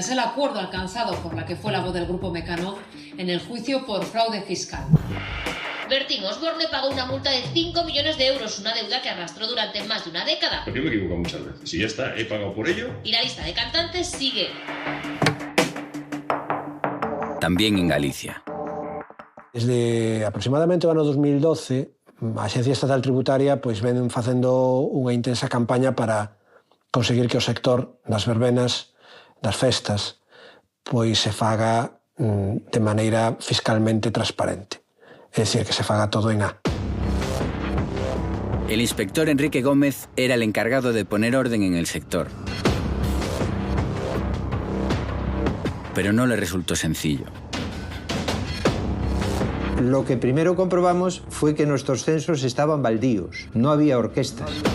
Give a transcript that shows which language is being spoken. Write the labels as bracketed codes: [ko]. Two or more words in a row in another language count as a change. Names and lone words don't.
[es] Es el acuerdo alcanzado por la que fue la voz del grupo Mecano en el juicio por fraude fiscal. Bertín Osborne pagó una multa de 5 millones de euros, una deuda que arrastró durante más de una década. Yo me equivoco muchas veces. Si ya está, he pagado por ello. Y la lista de cantantes sigue. También en Galicia. [gl] Desde aproximadamente o ano 2012, a Axencia Estatal Tributaria pois ven facendo unha intensa campaña para conseguir que o sector das verbenas, das festas, pois se faga de maneira fiscalmente transparente. É dicir, que se faga todo en A. [es] El inspector Enrique Gómez era el encargado de poner orden en el sector. Pero no le resultó sencillo. Lo que primero comprobamos fue que nuestros censos estaban baldíos, no había orquestas.